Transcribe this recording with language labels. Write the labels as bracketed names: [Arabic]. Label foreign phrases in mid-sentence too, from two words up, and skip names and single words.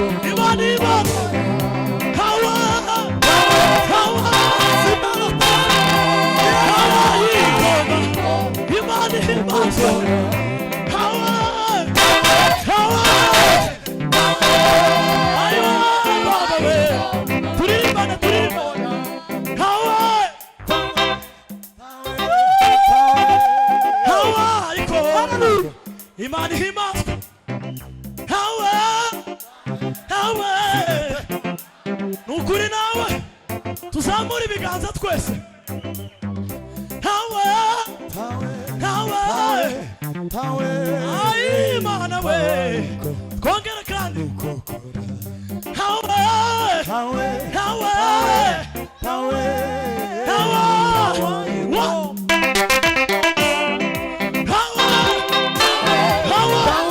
[Rundi] Imana, Imana. Hawa, hawa, Imana, Imana. Imana, Imana. Hawa, hawa. Ayo, Baba we. Turirimba, turirimba. Hawa. Hawa, iko. Imana ihimazwe. Hawa, hawa. Ni ukuri nawe. Tuzamure ibiganza twese. Hawa, hawa. Ai, Imana we. Twongere kandi. Hawa, hawa. [English] Power. Power. Power. Power. Power.